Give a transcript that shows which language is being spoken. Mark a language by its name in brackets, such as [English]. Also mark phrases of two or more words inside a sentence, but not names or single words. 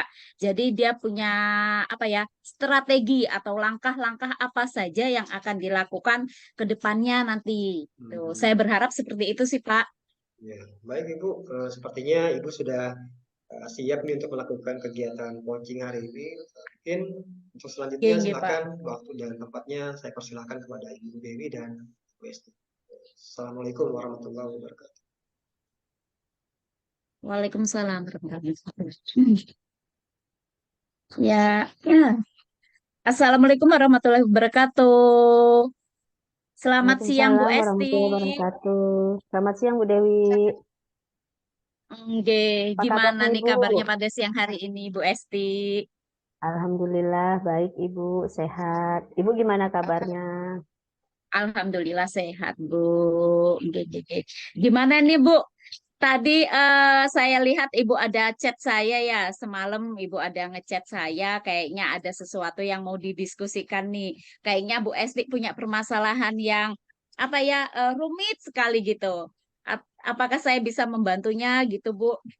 [Indonesian] Jadi dia punya strategi atau langkah-langkah apa saja yang akan dilakukan ke depannya nanti. Tuh, saya Hmm. berharap seperti itu sih, Pak. Ya, baik Ibu. Sepertinya Ibu sudah siap nih untuk melakukan kegiatan coaching hari ini. Mungkin untuk selanjutnya Nggih, Pak. silakan waktu dan tempatnya saya persilahkan kepada Ibu Dewi dan Bu Esti. [Arabic] السلام عليكم ورحمة الله وبركاته. وعليكم السلام ورحمة الله وبركاته. [Indonesian] Ya, ya. [Arabic] السلام عليكم ورحمة الله وبركاته. [Indonesian] Selamat siang, Bu Waalaikumsalam Esti. [Arabic] ورحمة الله وبركاته. [Indonesian] Selamat siang Bu Dewi. Nggih, Apa gimana kabarnya nih Ibu? kabarnya pada siang hari ini, Bu Esti? Alhamdulillah baik Ibu, sehat. Ibu gimana kabarnya? Alhamdulillah sehat, Bu. Nggih, nggih, nggih. Gimana nih, Bu? Tadi saya lihat Ibu ada chat saya ya, semalam Ibu ada ngechat saya, kayaknya ada sesuatu yang mau didiskusikan nih. Kayaknya Bu Esti punya permasalahan yang apa ya, rumit sekali gitu. Apakah saya bisa membantunya gitu, Bu?